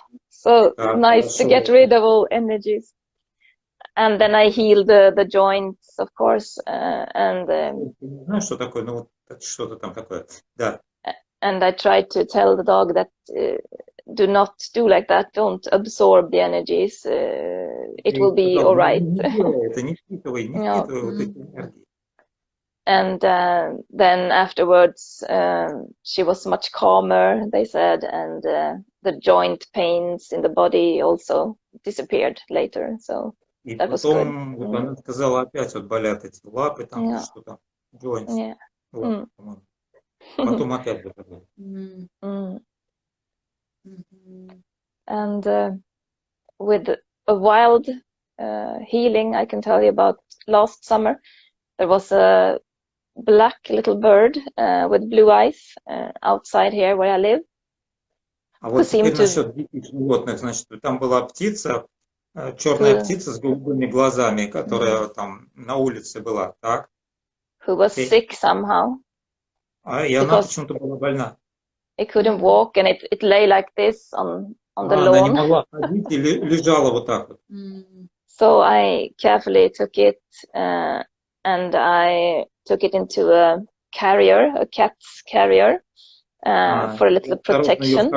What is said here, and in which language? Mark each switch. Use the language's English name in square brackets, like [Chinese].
[English] So nice to get rid of all energies. And then I healed the joints, of course, and [Russian] Не знаю, что такое, но вот что-то там такое. Да. [English] and I tried to tell the dog that do not do like that, don't absorb the energies, it will be all right. [Russian] Не делай это, не впитывай вот эти энергии. [English] And then afterwards, she was much calmer, they said, and the joint pains in the body also disappeared later. So [Russian] И [English] that was good. [Russian] потом вот она сказала, опять вот болят эти лапы, там что там, joints. [English] Yeah. [Russian] Лапы, по-моему. Потом опять болят. [English] And with a wild healing, I can tell you about last summer. There was a black little bird with blue eyes outside here where I live. [Russian] А вот теперь насчет диких животных, значит, там была птица, черная птица с голубыми глазами, которая там на улице была, так? [English] Who was sick somehow. [Russian] И она почему-то была больна. [English] It couldn't walk, and it lay like this on the lawn. [Russian] Она не могла ходить и лежала вот так вот. [English] So I carefully took it, and I took it into a carrier, a cat's carrier, for a little protection.